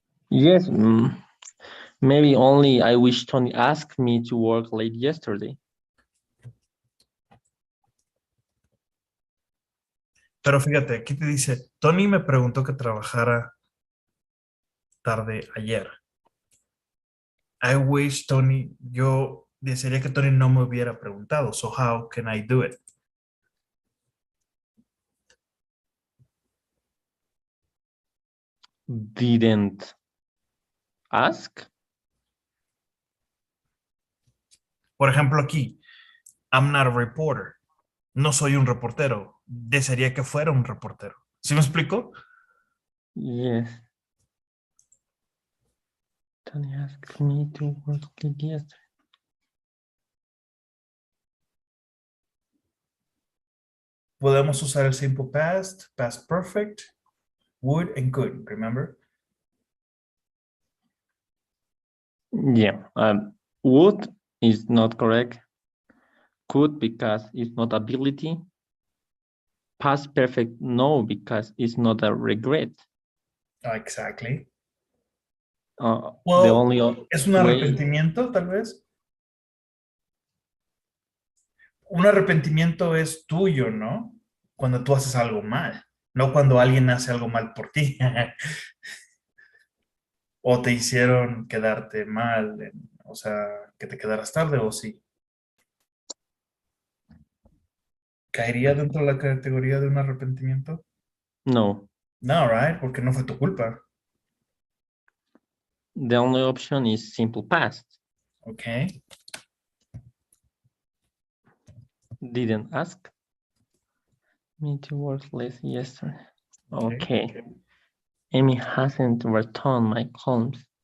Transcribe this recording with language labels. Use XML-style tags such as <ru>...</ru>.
<en>Yes, maybe only I wish Tony asked me to work late yesterday.</en> <es>Pero fíjate, aquí te dice, Tony me preguntó que trabajara tarde ayer.</es> <en>I wish Tony,</en> <es>yo desearía que Tony no me hubiera preguntado.</es> <en>So how can I do it? Didn't ask. Por ejemplo, aquí, I'm not a reporter. No soy un reportero. Desearía que fuera un reportero. ¿Sí me explico? Yes. Tony asked me to work late yesterday.</en> <es>Podemos usar el</es> <en>simple past, past perfect, would and could, remember? Yeah. Would is not correct. Could because it's not ability. Past perfect no because it's not a regret. Exactly. The Well, only</en> <es>¿es un</es> <en>way.</en> <es>arrepentimiento, tal vez? Un arrepentimiento es tuyo, ¿no? Cuando tú haces algo mal, no cuando alguien hace algo mal por ti. O te hicieron quedarte mal, o sea, que te quedaras tarde o sí. ¿Caería dentro de la categoría de un arrepentimiento? No. No, right? Porque no fue tu culpa.</es> <en>The only option is simple past. Okay. Didn't ask me to work late yesterday. Okay. Amy hasn't returned my columns.</en>